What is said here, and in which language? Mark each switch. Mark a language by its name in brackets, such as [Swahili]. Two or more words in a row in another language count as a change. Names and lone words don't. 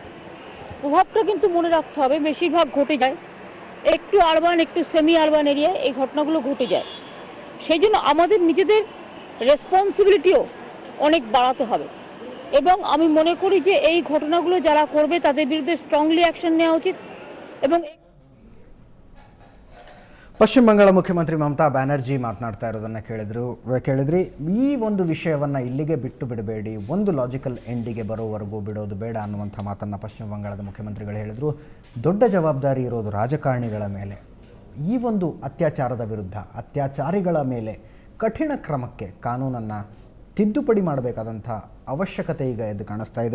[Bangla] প্রভাবটা কিন্তু মনে রাখতে হবে বেশিরভাগ ঘটে যায় একটু আরবান, একটু [English] semi urban area [Bangla] এই ঘটনাগুলো ঘটে যায়। সেই জন্য আমাদের নিজেদের রেসপন্সিবিলিটিও অনেক বাড়াতে হবে, এবং আমি মনে করি যে এই ঘটনাগুলো যারা করবে তাদের বিরুদ্ধে [English] strongly action [Bangla] নেওয়া উচিত। এবং [Kannada] ಪಶ್ಚಿಮ ಬಂಗಾಳ ಮುಖ್ಯಮಂತ್ರಿ ಮಮತಾ ಬ್ಯಾನರ್ಜಿ ಮಾತನಾಡ್ತಾ ಇರೋದನ್ನು ಕೇಳಿದ್ರಿ. ಈ ಒಂದು ವಿಷಯವನ್ನು ಇಲ್ಲಿಗೆ ಬಿಟ್ಟು ಬಿಡಬೇಡಿ, ಒಂದು [English] logical end [Kannada] ಬರೋವರೆಗೂ ಬಿಡೋದು ಬೇಡ ಅನ್ನುವಂಥ ಮಾತನ್ನು ಪಶ್ಚಿಮ ಬಂಗಾಳದ ಮುಖ್ಯಮಂತ್ರಿಗಳು ಹೇಳಿದರು. ದೊಡ್ಡ ಜವಾಬ್ದಾರಿ ಇರೋದು ರಾಜಕಾರಣಿಗಳ ಮೇಲೆ. ಈ ಒಂದು ಅತ್ಯಾಚಾರದ ವಿರುದ್ಧ, ಅತ್ಯಾಚಾರಿಗಳ ಮೇಲೆ ಕಠಿಣ ಕ್ರಮಕ್ಕೆ ಕಾನೂನನ್ನು ತಿದ್ದುಪಡಿ ಮಾಡಬೇಕಾದಂಥ ಅವಶ್ಯಕತೆ ಈಗ ಎದ್ದು ಕಾಣಿಸ್ತಾ ಇದೆ.